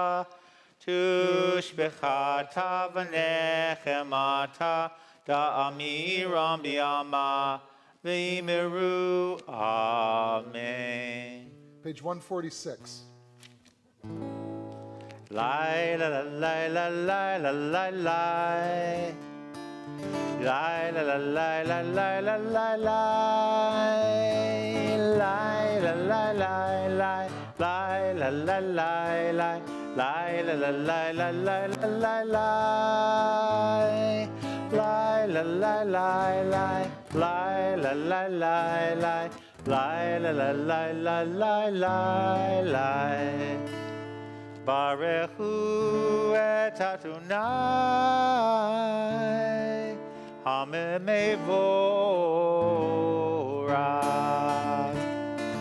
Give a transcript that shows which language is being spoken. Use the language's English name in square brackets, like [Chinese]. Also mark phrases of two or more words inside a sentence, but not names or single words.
[Aramaic] תושבחתא ונחמתא דאמירן בעלמא ואמרו אמן. [English] Page 146. Lai la la la la la la la la Lai la la la la la la la la Lai la la la la Lai la la la la Lai la la la la la la la la Lai la la la la Lai la la la la Lai la la la la la la [Hebrew] ברכו את אדני המבורך